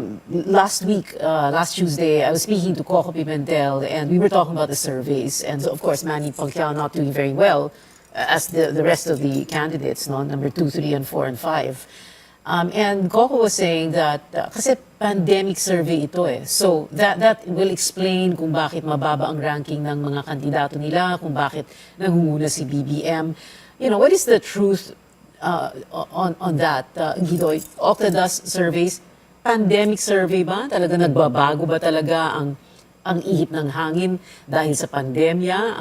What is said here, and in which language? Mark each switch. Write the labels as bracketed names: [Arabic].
[English] Last Tuesday, I was speaking to Coco Pimentel, and we were talking about the surveys. And so, of course, Manny Pacquiao not doing very well, as the rest of the candidates, no? Number 2, 3, and 4, and 5. And Coco was saying that [Filipino] kasi pandemic survey ito eh. [English] So that will explain [Filipino] kung bakit mababa ang ranking ng mga kandidato nila, kung bakit nangunguna si BBM. [English] What is the truth on that, Guido? Octa does surveys. [Filipino] Pandemic survey ba? Talaga nagbabago ba talaga ang ihip ng hangin dahil sa pandemya?